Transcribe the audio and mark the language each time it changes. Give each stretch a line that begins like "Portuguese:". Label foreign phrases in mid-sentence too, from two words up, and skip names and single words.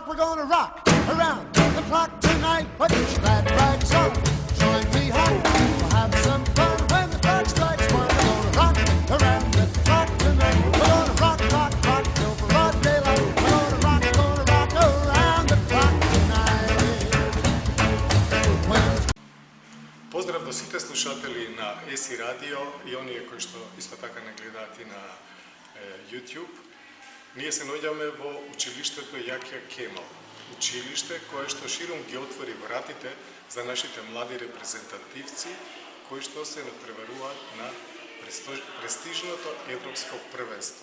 English: We're gonna rock around the clock tonight. Put that rags on, join me home. We'll have some fun when the clock strikes 1. We're gonna rock around the clock tonight. We're gonna rock, rock, rock till broad daylight. We're gonna rock around the clock tonight.
Macedonian: Поздрав до сите слушатели на ЕСИ радио и оние кои што исто така не гледаат и на YouTube. Ние се наоѓаме во училиштето Јахја Кемал. Училиште кое што широм ги отвори вратите за нашите млади репрезентативци кои што се надпреваруваат на престижното европско првенство.